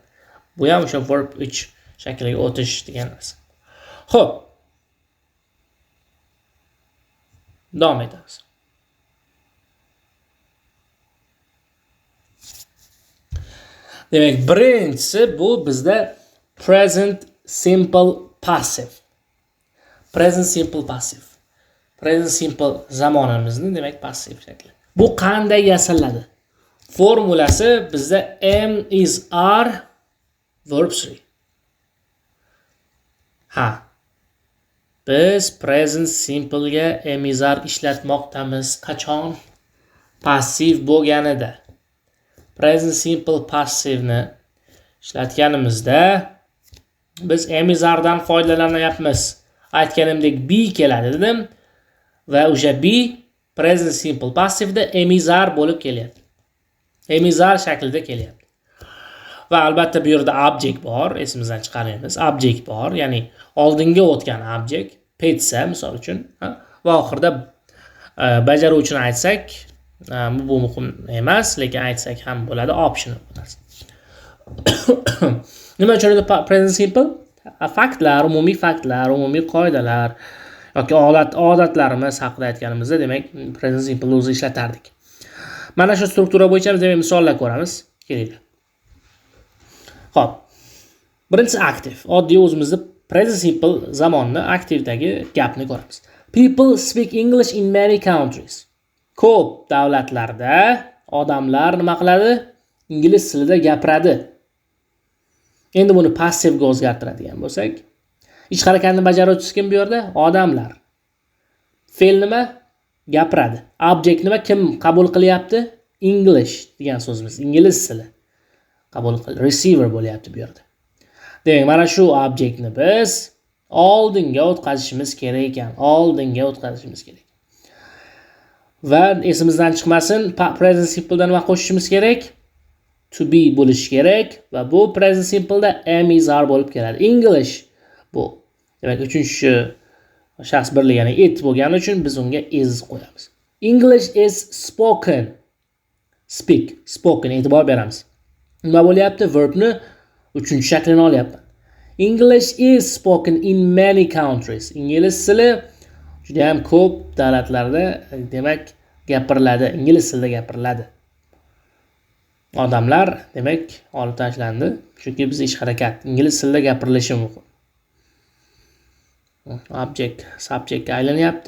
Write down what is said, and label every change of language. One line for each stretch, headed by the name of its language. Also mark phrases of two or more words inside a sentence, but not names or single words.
Uzbek: Bu ham o'sha verb 3 shakliga o'tish degan narsa. Xo'p. Davom etamiz. Demak, birinchisi bu bizda
English: present simple passive. Present simple passive. Present simple
Uzbek: zamonimizni demak passiv shakli. Bu qanday yasaladi? Formulasi bizda
English: am is are verb
Uzbek: 3. Biz
English: present simple
Uzbek: ga
English: am is are
Uzbek: ishlatmoqdamiz qachon? Passiv bo'lganida.
English: Present simple
Uzbek: passivni ishlatganimizda biz
English: am is are
Uzbek: dan foydalanyapmiz. Aytganimdek be keladi dedim va o'sha be
English: present simple
Uzbek: passivda
English: am is are
Uzbek: bo'lib kelyapti.
English: Am is are
Uzbek: shaklida kelyapti. Va albatta bu yerda object bor, esimizdan chiqarmaymiz. Object bor, ya'ni oldinga o'tgan object, petsa misol uchun, va oxirida bajaruvchini aytsak, bu muhim emas, lekin aytsak ham bo'ladi, optional bo'ladi. Nima uchun
English: present simple?
Uzbek: Faktlar, umumiy qoidalar yoki odatlarimiz haqida aytganimizda, demak, present simple o'zi ishlatardik. Mana shu struktura bo'yicha biz demak misollar ko'ramiz. Keling. Xo'p. Birinchisi active. Oddiy o'zimizda
English: present simple
Uzbek: zamonni aktivdagi gapni ko'ramiz.
English: People speak English in many countries.
Uzbek: Ko'p davlatlarda odamlar nima qiladi? Ingliz tilida gapiradi. Endi buni passivga o'zgartiradigan bo'lsak, ish harakatini bajaruvchisi kim bu yerda? Odamlar. Fe'l nima? Gapiradi. Object nima? Kim qabul qilyapti? English degan so'zimiz, ingliz tili qabul qil, receiver bo'lyapti bu yerda. Demak, mana shu obyektni biz oldinga o'tkazishimiz kerak ekan. Va esimizdan chiqmasin,
English: present simple
Uzbek: dan nima qo'shishimiz kerak?
English: To be
Uzbek: bo'lishi kerak va bu
English: present simple
Uzbek: da
English: am is are
Uzbek: bo'lib keladi. English bu. Demak, uchinchi shaxs birligi, ya'ni it bo'lgani uchun biz unga is qo'yamiz.
English: English is spoken. Speak, spoken e'tibor beramiz.
Uzbek: Nima bo'lyapti? Verbni 3-shaklini olyapman.
English: English is spoken in many countries.
Uzbek: Ingliz tili juda ham ko'p davlatlarda demak gapiriladi, ingliz tilida gapiriladi. Odamlar demak olib tashlandi, chunki biz ish harakat ingliz tilida gapirilishi mumkin.
English: Object subjectga
Uzbek: aylanyapti.